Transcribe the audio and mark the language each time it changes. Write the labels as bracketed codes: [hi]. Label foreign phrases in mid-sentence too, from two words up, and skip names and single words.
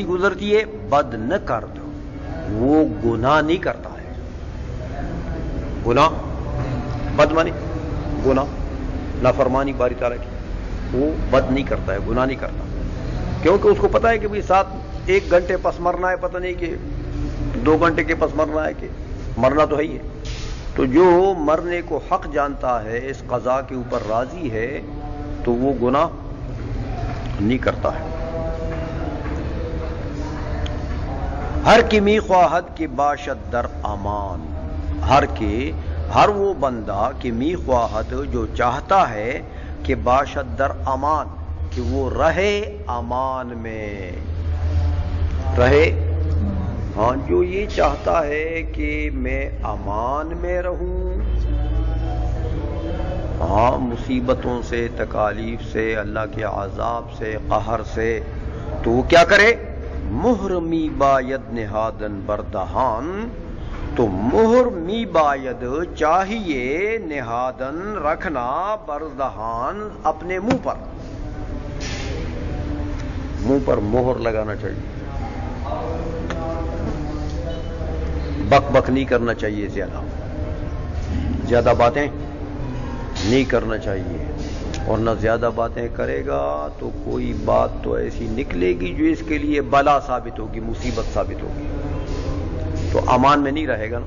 [ur] گزرتی ہے بد نہ کر دو وہ گناہ نہیں کرتا ہے گناہ بد مانی گناہ نافرمانی باری تعالیٰ کی وہ بد نہیں کرتا ہے گناہ نہیں کرتا کیونکہ اس کو پتا ہے کہ 1 گھنٹے پس مرنا ہے پتہ نہیں کہ 2 گھنٹے کے پس مرنا ہے کہ مرنا تو ہے ہی ہے تو جو مرنے کو حق جانتا ہے اس قضا کے اوپر راضی ہے تو وہ گناہ نہیں کرتا ہے [fa] ہر کی می خواہد کی باشد در امان [ur] ہر وہ بندہ کہ [fa] می خواہد [ur] جو چاہتا ہے کہ [fa] باشد در امان [ur] کہ وہ رہے امان میں رہے ہاں جو یہ چاہتا ہے کہ میں امان میں رہوں ہاں مصیبتوں سے تکالیف سے اللہ کے عذاب سے قہر سے تو وہ کیا کرے [fa] مہر می باید نہادن بردہان [ur] تو [fa] مہر می باید [ur] چاہیے نہادن رکھنا بردہان اپنے منہ پر مہر لگانا چاہیے بک نہیں کرنا چاہیے زیادہ باتیں نہیں کرنا چاہیے، اور نہ زیادہ باتیں کرے گا تو کوئی بات تو ایسی نکلے گی جو اس کے لیے بلا ثابت ہوگی، مصیبت ثابت ہوگی، تو امان میں نہیں رہے گا نا۔